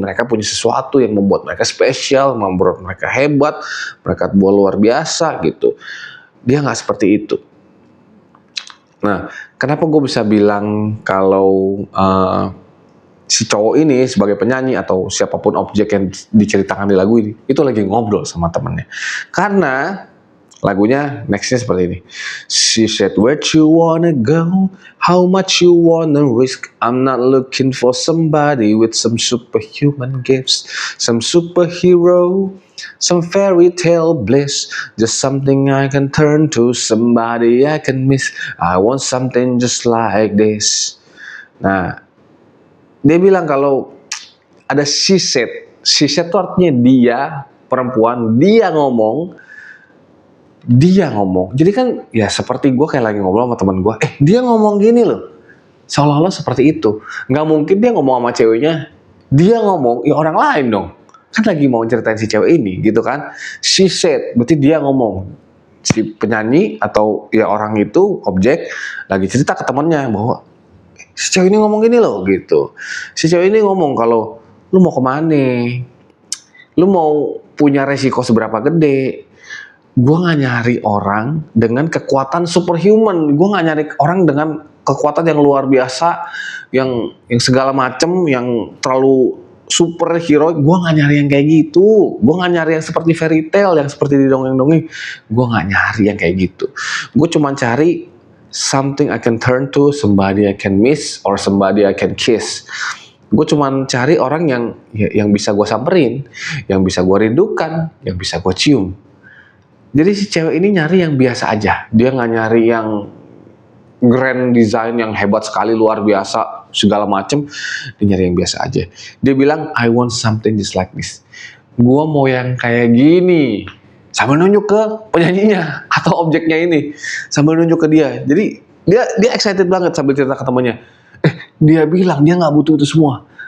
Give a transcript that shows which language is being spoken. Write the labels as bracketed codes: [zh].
[id] Mereka punya sesuatu yang membuat mereka spesial, membuat mereka hebat, mereka luar biasa gitu. Dia nggak seperti itu. Nah, kenapa gue bisa bilang kalau si cowok ini sebagai penyanyi atau siapapun objek yang diceritakan di lagu ini itu lagi ngobrol sama temennya? Karena lagunya nextnya seperti ini. [en] She said, where you wanna go? How much you wanna risk? I'm not looking for somebody with some superhuman gifts, some superhero, some fairy tale bliss, just something I can turn to, somebody I can miss. I want something just like this. [id] Nah, dia bilang kalau ada [en] she said [id] itu artinya dia, perempuan, dia ngomong. Jadi kan ya seperti gue kayak lagi ngobrol sama teman gue, dia ngomong gini loh. Seolah-olah seperti itu. Nggak mungkin dia ngomong sama ceweknya, dia ngomong, ya orang lain dong. Kan lagi mau ceritain si cewek ini gitu kan. [en] She said, [id] berarti dia ngomong. Si penyanyi atau ya orang itu, objek, lagi cerita ke temannya bahwa si cewek ini ngomong gini loh gitu. Si cewek ini ngomong kalau lu mau kemana? Lu mau punya resiko seberapa gede? Gue gak nyari orang dengan kekuatan superhuman. Gue gak nyari orang dengan kekuatan yang luar biasa, yang segala macem, yang terlalu superhero. Gue gak nyari yang kayak gitu. Gue gak nyari yang seperti fairy tale, yang seperti di dongeng-dongeng. Gue gak nyari yang kayak gitu. Gue cuma cari [en] something I can turn to, somebody I can miss, or somebody I can kiss. [id] Gue cuman cari orang yang bisa gue samperin, yang bisa gue rindukan, yang bisa gue cium. Jadi si cewek ini nyari yang biasa aja. Dia nggak nyari yang grand design yang hebat sekali, luar biasa, segala macem. Dia nyari yang biasa aja. Dia bilang, [en] I want something just like this. [id] Gua mau yang kayak gini. Sambil nunjuk ke penyanyinya atau objeknya ini. Sambil nunjuk ke dia. Jadi dia excited banget sambil cerita ke temannya. Dia bilang dia nggak butuh itu semua.